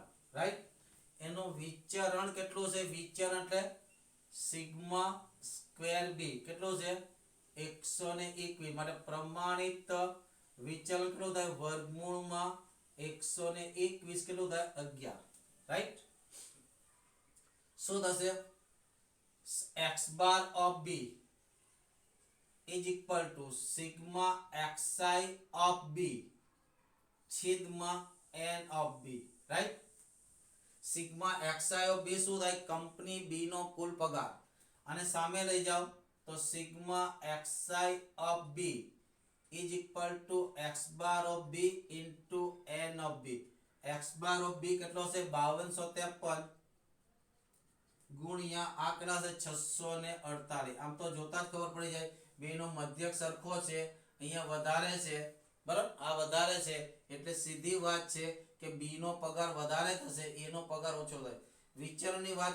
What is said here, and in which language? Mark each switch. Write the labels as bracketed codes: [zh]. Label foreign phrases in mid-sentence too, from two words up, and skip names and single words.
[gu] રાઈટ એનું વિચરણ કેટલું છે વિચરણ એટલે [en] sigma square b [gu] કેટલું છે 121 માટે પ્રમાણિત વિચલન કેટલું થાય વર્ગમૂળમાં 121 કેટલું થાય 11 રાઈટ શું થશે [en] x bar of b is equal to sigma xi of b [gu] છેદમાં [en] n of b [gu] રાઈટ [en] sigma xi of b [gu] શું થાય કંપની b નો કુલ પગાર અને સામે લઈ જાઓ તો [en] sigma xi of b is equal to x bar of b into n of b x bar of b [gu] કેટલો છે 5253 ગુણ્યા આંકડા છે 648 આમ તો જોતા જ ખબર પડી જાય બેનો મધ્યક સરખો છે અહીંયા વધારે છે બરાબર આ વધારે છે એટલે સીધી વાત છે કે બી નો પગાર વધારે થશે એ નો પગાર ઓછો થાય વિચરણની વાત